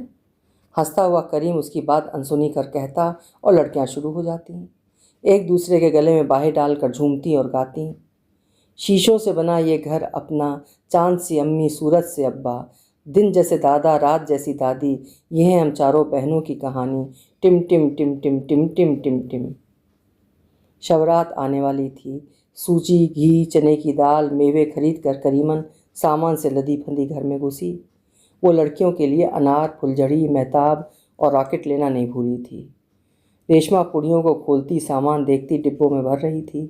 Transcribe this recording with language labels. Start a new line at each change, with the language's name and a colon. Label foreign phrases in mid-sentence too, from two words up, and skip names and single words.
Hindi: हंसता हुआ करीम उसकी बात अनसुनी कर कहता और लड़कियां शुरू हो जाती, एक दूसरे के गले में बाहें डालकर झूमती और गाती, शीशों से बना ये घर अपना, चांद सी अम्मी सूरज से अब्बा, दिन जैसे दादा रात जैसी दादी, ये है हम चारों बहनों की कहानी, टिम टिम टिम टिम टिम टिम टिम टिम। शवरात आने वाली थी। सूजी घी चने की दाल मेवे खरीद कर करीमन सामान से लदी फंदी घर में घुसी। वो लड़कियों के लिए अनार फुलझड़ी महताब और रॉकेट लेना नहीं भूली थी। रेशमा पुड़ियों को खोलती सामान देखती डिब्बों में भर रही थी।